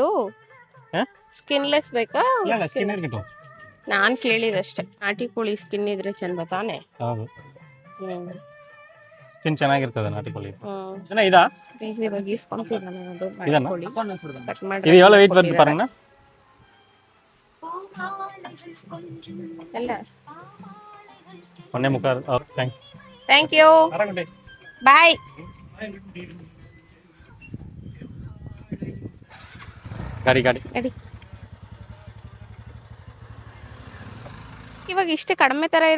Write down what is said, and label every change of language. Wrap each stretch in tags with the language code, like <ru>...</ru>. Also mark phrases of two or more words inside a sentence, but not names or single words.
<kn>ಸ್ಕಿನ್ಲೆಸ್ ಬೇಕಾ? ನಾನ್ ಕೇಳಿದಷ್ಟೇ. ನಾಟಿ ಕೋಳಿ ಸ್ಕಿನ್ ಇದ್ರೆ ಚಂದ ತಾನೆ? ಸ್ಕಿನ್ ಚೆನ್ನಾಗಿರ್ತದೆ ನಾಟಿ ಕೋಳಿ. ಈಸಿಯಾಗಿ ಇಸ್ಕೊಂತಿದ್ದಾನೆ ಅದು. ಕಟ್ ಮಾಡಿ</kn> <ta>ಇದು ಎவ்வளவு weight வருது பாருங்க.</ta> <kn>ಎಲ್ಲ 1.25.</kn> <en>Thank you, boy.</en> <kn>ಗಾಡಿ ಇವಾಗ ಇಷ್ಟೇ ಕಡಿಮೆ ತರ ಇದೆ.</kn>